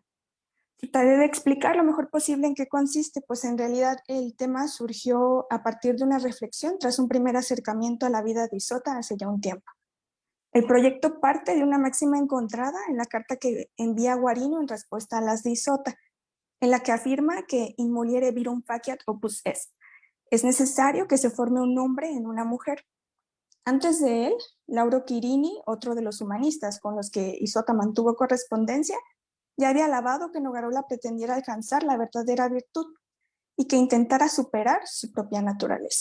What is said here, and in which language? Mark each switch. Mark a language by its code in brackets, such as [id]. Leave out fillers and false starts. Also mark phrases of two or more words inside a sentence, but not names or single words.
[es] Trataré de explicar lo mejor posible en qué consiste, pues en realidad el tema surgió a partir de una reflexión tras un primer acercamiento a la vida de Isota hace ya un tiempo. El proyecto parte de una máxima encontrada en la carta que envía Guarino en respuesta a las de Isota, en la que afirma que [la] in muliere virum faciat opus est. [es] Es necesario que se forme un hombre en una mujer. Antes de él, Lauro Quirini, otro de los humanistas con los que Isota mantuvo correspondencia, ya había alabado que Nogarola pretendiera alcanzar la verdadera virtud y que intentara superar su propia naturaleza.